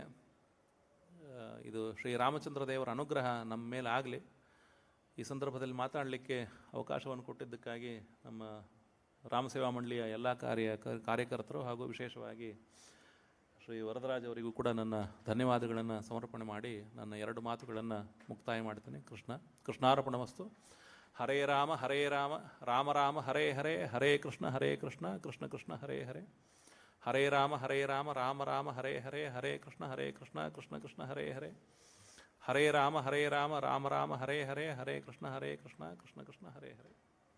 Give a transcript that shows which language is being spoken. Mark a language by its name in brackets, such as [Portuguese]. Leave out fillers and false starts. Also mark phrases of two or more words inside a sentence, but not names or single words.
[Kannada] ಇದು ಶ್ರೀರಾಮಚಂದ್ರ ದೇವರ ಅನುಗ್ರಹ ನಮ್ಮ ಮೇಲೆ ಆಗಲಿ. ಈ ಸಂದರ್ಭದಲ್ಲಿ ಮಾತಾಡಲಿಕ್ಕೆ ಅವಕಾಶವನ್ನು ಕೊಟ್ಟಿದ್ದಕ್ಕಾಗಿ ನಮ್ಮ ರಾಮಸೇವಾ ಮಂಡಳಿಯ ಎಲ್ಲ ಕಾರ್ಯಕರ್ತರು ಹಾಗೂ ವಿಶೇಷವಾಗಿ ಶ್ರೀ ವರದರಾಜ್ ಅವರಿಗೂ ಕೂಡ ನನ್ನ ಧನ್ಯವಾದಗಳನ್ನು ಸಮರ್ಪಣೆ ಮಾಡಿ ನನ್ನ 2 ಮಾತುಗಳನ್ನು ಮುಕ್ತಾಯ ಮಾಡ್ತೇನೆ. [Sanskrit] ಕೃಷ್ಣಾರ್ಪಣಮಸ್ತು. ಹರೇ ರಾಮ ರಾಮ ರಾಮ ಹರೇ ಹರೇ, ಹರೇ ಕೃಷ್ಣ ಕೃಷ್ಣ ಕೃಷ್ಣ ಹರೇ ಹರೇ. ಹರೇ ರಾಮ ರಾಮ ರಾಮ ಹರೇ ಹರೇ, ಹರೇ ಕೃಷ್ಣ ಕೃಷ್ಣ ಕೃಷ್ಣ ಹರೇ ಹರೇ. ಹರೇ ರಾಮ ರಾಮ ರಾಮ ಹರೇ ಹರೇ, ಹರೇ ಕೃಷ್ಣ ಕೃಷ್ಣ ಕೃಷ್ಣ ಹರೇ ಹರೇ.